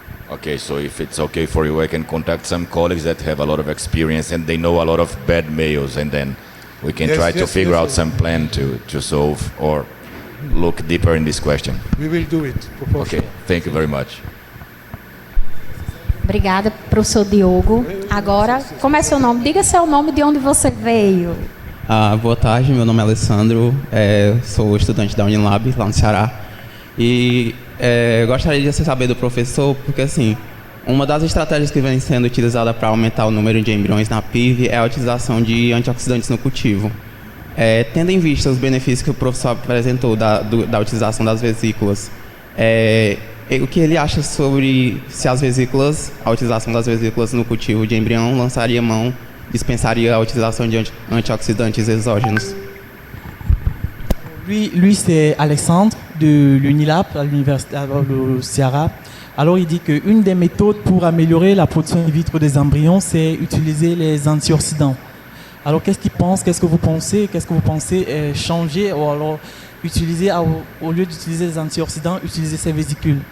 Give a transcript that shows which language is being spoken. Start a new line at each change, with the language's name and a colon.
English: Okay, so if it's okay for you, I can contact some colleagues that have a lot of experience and they know a lot of bad males, and then we can try to figure out some plan to solve or look deeper in this question. We will do it. Okay, thank you very much.
Portuguese: Obrigada, professor Diogo. Agora, como é seu nome? Diga seu nome, de onde você veio. Boa tarde, meu nome é Alessandro, sou estudante da Unilab, lá no Ceará. E gostaria de saber do professor, porque assim, uma das estratégias que vem sendo utilizada para aumentar o número de embriões na PIV é a utilização de antioxidantes no cultivo. Tendo em vista os benefícios que o professor apresentou da utilização das vesículas, o que ele acha sobre se a utilização das vesículas no cultivo de embrião dispensaria a utilização de antioxidantes exógenos?
French: Lui c'est Alexandre de l'Unilab à l'université du Ceará. Alors il dit qu'une des méthodes pour améliorer la production in vitro des embryons, c'est utiliser les antioxydants. Alors qu'est-ce que vous pensez changer ou alors utiliser, au lieu d'utiliser les antioxydants, utiliser ces vésicules?